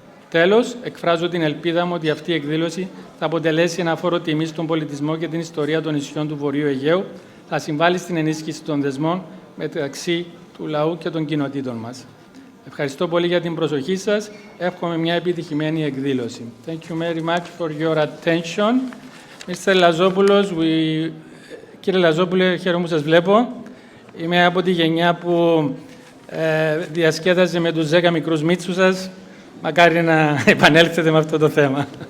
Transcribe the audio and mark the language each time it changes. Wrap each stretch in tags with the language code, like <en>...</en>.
<el>Τέλος, εκφράζω την ελπίδα μου ότι αυτή η εκδήλωση θα αποτελέσει ένα φόρο τιμής στον πολιτισμό και την ιστορία των νησιών του Βορείου Αιγαίου, θα συμβάλλει στην ενίσχυση των δεσμών μεταξύ του λαού και των κοινοτήτων μας. Ευχαριστώ πολύ για την προσοχή σας. Εύχομαι μια επιτυχημένη εκδήλωση.</el> <en>Thank you very much for your attention. Mr.</en> <el>Λαζόπουλος, Κύριε Λαζόπουλε, χαίρομαι που σας βλέπω. Είμαι από τη γενιά που διασκέδαζε με τους 10 μικρούς μίτσους σας. Μακάρι να επανέλθετε με αυτό το θέμα.</el>